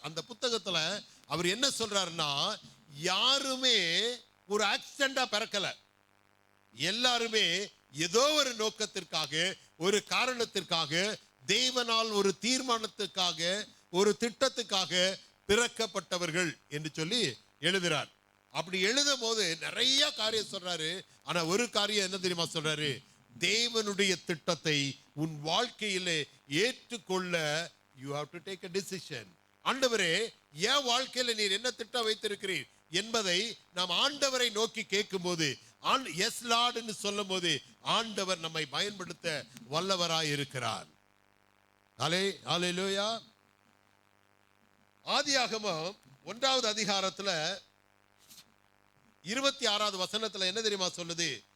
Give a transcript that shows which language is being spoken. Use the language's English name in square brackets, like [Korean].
[Tamil] அந்த புத்தகத்துல அவர் என்ன சொல்றாருன்னா, யாருமே ஒரு ஆக்சிடென்டா பிறக்கல, எல்லாருமே ஏதோ ஒரு நோக்கத்திற்காக, ஒரு காரணத்திற்காக, தேவனால் ஒரு தீர்மானத்துக்காக, ஒரு திட்டத்துக்காக பிறக்கப்பட்டவர்கள் என்று சொல்லி எழுதுறார். அப்படி எழுதும் போது நிறைய காரியம் சொல்றாரு. ஆனா ஒரு காரியம் என்ன தெரியுமா சொல்றாரு? தேவனுடைய திட்டத்தை உன் வாழ்க்கையிலே ஏற்றுக்கொள்ள [English] you have to take a decision. [Tamil] ஆண்டவரே, என் வாழ்க்கையில நீர் என்ன திட்டம் வைத்திருக்கிறீர் என்பதை நாம் ஆண்டவரை நோக்கி கேட்கும் போது, எஸ் லார்ட்னு சொல்லும் போது ஆண்டவர் நம்மை பயன்படுத்த வல்லவராய் இருக்கிறார். ஹல்லேலூயா. ஆதியாகமம் 1வது அதிகாரத்துல 26வது வசனத்துல என்ன தெரியுமா சொல்லுது?